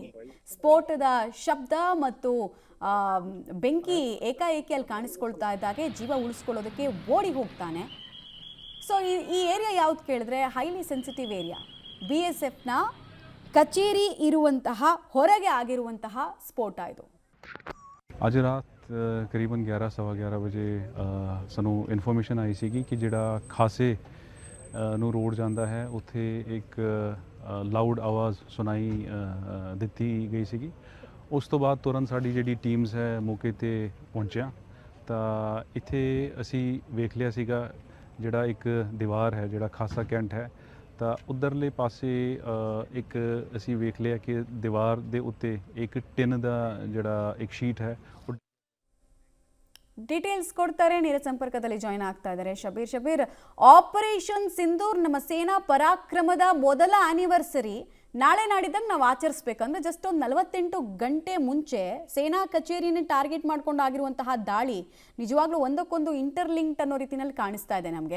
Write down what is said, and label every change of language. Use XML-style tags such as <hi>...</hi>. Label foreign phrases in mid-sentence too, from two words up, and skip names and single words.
<kn>ಸ್ಫೋಟದ ಶಬ್ದ ಮತ್ತು ಬೆಂಕಿ ಏಕಾಏಕಿ ಅಲ್ಲಿ ಕಾಣಿಸ್ಕೊಳ್ತಾ ಇದ್ದಾಗೆ ಜೀವ ಉಳಿಸ್ಕೊಳ್ಳೋದಕ್ಕೆ ಓಡಿ ಹೋಗ್ತಾನೆ. ಸೊ ಈ ಏರಿಯಾ ಯಾವ್ದು ಕೇಳಿದ್ರೆ</kn> <en>highly sensitive area.</en> <kn>BSFನ ಕಚೇರಿ ಇರುವಂತಹ ಹೊರಗೆ ಆಗಿರುವಂತಹ ಸ್ಫೋಟ ಇದು.</kn> <pa>ਅੱਜ ਰਾਤ ਕਰੀਬਨ 11:15 ਵਜੇ ਸਾਨੂੰ ਇਨਫੋਰਮੇਸ਼ਨ ਆਈ ਸੀਗੀ ਕਿ ਜਿਹੜਾ ਖਾਸੇ ਨੂੰ ਰੋਡ ਜਾਂਦਾ ਹੈ ਉੱਥੇ ਇੱਕ ਲਾਊਡ ਆਵਾਜ਼ ਸੁਣਾਈ ਦਿੱਤੀ ਗਈ ਸੀਗੀ। ਉਸ ਤੋਂ ਬਾਅਦ ਤੁਰੰਤ ਸਾਡੀ ਜਿਹੜੀ ਟੀਮਸ ਹੈ ਮੌਕੇ ਤੇ ਪਹੁੰਚਿਆ ਤਾਂ ਇੱਥੇ ਅਸੀਂ ਵੇਖ ਲਿਆ ਸੀਗਾ ਜਿਹੜਾ ਇੱਕ ਦੀਵਾਰ ਹੈ, ਜਿਹੜਾ ਖਾਸਾ ਕੈਂਟ ਹੈ, ਤਾਂ ਉਧਰਲੇ ਪਾਸੇ ਇੱਕ ਅਸੀਂ ਵੇਖ ਲਿਆ ਕਿ ਦੀਵਾਰ ਦੇ ਉੱਤੇ ਇੱਕ ਟਿਨ ਦਾ ਜਿਹੜਾ ਇੱਕ ಶೀಟ್ ਹੈ।</pa> <kn>ಡೀಟೇಲ್ಸ್ ಕೊಡ್ತಾರೆ, ನೇರ ಸಂಪರ್ಕದಲ್ಲಿ ಜಾಯಿನ್ ಆಗ್ತಾ ಇದ್ದಾರೆ ಶಬೀರ್. ಆಪರೇಷನ್ ಸಿಂಧೂರ್ ನಮ್ಮ ಸೇನಾ ಪರಾಕ್ರಮದ ಮೊದಲ ಆನಿವರ್ಸರಿ ನಾಳೆ ನಾಡಿದ್ದಂಗೆ ನಾವು ಆಚರಿಸ್ಬೇಕಂದ್ರೆ ಜಸ್ಟ್ ಒಂದು 48 ಗಂಟೆ ಮುಂಚೆ ಸೇನಾ ಕಚೇರಿನ ಟಾರ್ಗೆಟ್ ಮಾಡ್ಕೊಂಡು ಆಗಿರುವಂತಹ ದಾಳಿ ನಿಜವಾಗ್ಲೂ ಒಂದಕ್ಕೊಂದು ಇಂಟರ್ಲಿಂಕ್ಡ್ ಅನ್ನೋ ರೀತಿಯಲ್ಲಿ ಕಾಣಿಸ್ತಾ ಇದೆ ನಮಗೆ.</kn>